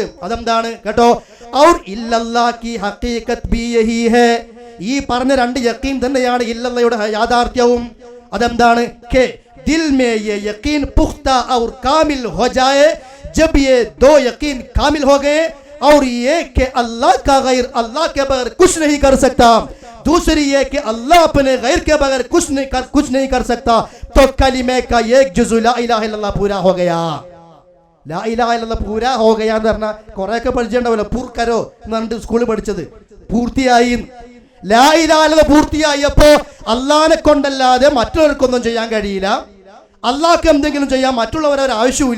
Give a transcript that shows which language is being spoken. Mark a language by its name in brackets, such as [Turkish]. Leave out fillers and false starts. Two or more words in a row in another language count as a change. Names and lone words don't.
[Malayalam] അതെന്താണ് കേട്ടോ? [Urdu] اور الا اللہ کی حقیقت بھی یہی ہے. [Malayalam] ഈ പറഞ്ഞ 2 യഖീൻ തന്നെയാണ് ഇല്ലല്ലയുടെ യാഥാർത്ഥ്യവും. [Urdu] അതെന്താണ്? کہ دل میں یہ یقین پختہ اور کامل ہو جائے جب یہ 2 یقین کامل ہو گئے اور یہ کہ اللہ کا غیر اللہ کے بغیر کچھ نہیں کر سکتا، دوسری یہ کہ اللہ اپنے غیر کے بغیر کچھ نہیں کر سکتا، تو کلمے کا ایک جز [Arabic] لا إله إلا الله [Urdu] پورا ہو گیا. [Arabic] لا إله إلا الله [Urdu] پورا ہو گیا [Malayalam] എന്ന് പറഞ്ഞാൽ കുറെയൊക്കെ പഠിച്ചിട്ടുണ്ടാവില്ല. പൂർക്കരോ എന്ന് പറഞ്ഞിട്ട് സ്കൂളിൽ പഠിച്ചത് പൂർത്തിയായി. [Arabic] لا إله إلا الله [Malayalam] പൂർത്തിയായപ്പോ അള്ളാഹനെ കൊണ്ടല്ലാതെ മറ്റുള്ളവർക്കൊന്നും ചെയ്യാൻ കഴിയില്ല. അള്ളാഹ്ക്ക് എന്തെങ്കിലും ചെയ്യാൻ മറ്റുള്ളവരെ ഒരു ആവശ്യമില്ല.